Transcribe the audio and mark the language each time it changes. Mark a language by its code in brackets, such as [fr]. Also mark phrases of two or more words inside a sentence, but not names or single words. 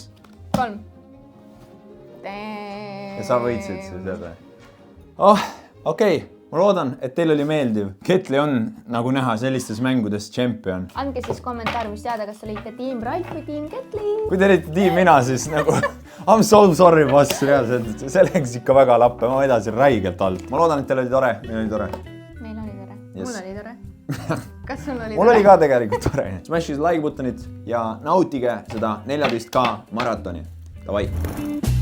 [et] 3. Ja sa võitsid seda. Okei. Ma loodan, et teil oli meeldiv. Ketli on, nagu näha, sellistes mängudes champion. Andke siis kommentaariumis teada, kas te olite tiim Ralf või tiim Ketli. Kui te olite tiim mina, siis nagu [en] I'm so sorry, boss, [et] reaalselt. See läks ikka väga lappe, ma vedasin räigelt alt. Ma loodan, et teil oli tore. Meil oli tore. Meil oli tore. Yes. Mul oli tore. Kas sul oli tore? Mul oli ka tegelikult tore. [en] Smash like [et] buttonit ja nautige seda 14K maratoni. Davai!